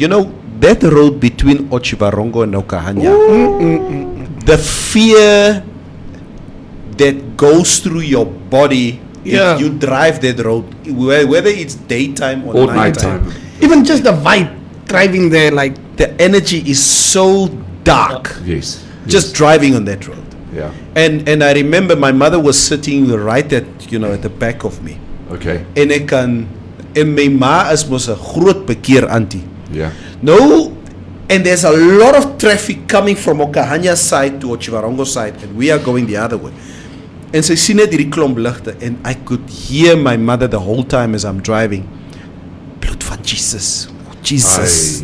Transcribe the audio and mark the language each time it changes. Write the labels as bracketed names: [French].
[English] You know, that road between Otjiwarongo and Okahanya, the fear that goes through your body if you drive that road, whether it's daytime or nighttime. Even just the vibe driving there, like The energy is so dark. Yes. Just driving on that road. Yeah. And I remember my mother was sitting right at the back of me. Okay. [Afrikaans] En my ma is mos 'n groot bekeer auntie. [English] Yeah. No, and there's a lot of traffic coming from Okahanya side to Otjiwarongo side, and we are going the other way. [Afrikaans] En sy sien net hierdie klomp ligte, [English] and I could hear my mother the whole time as I'm driving. [Afrikaans] Bloed van Jesus. Jesus,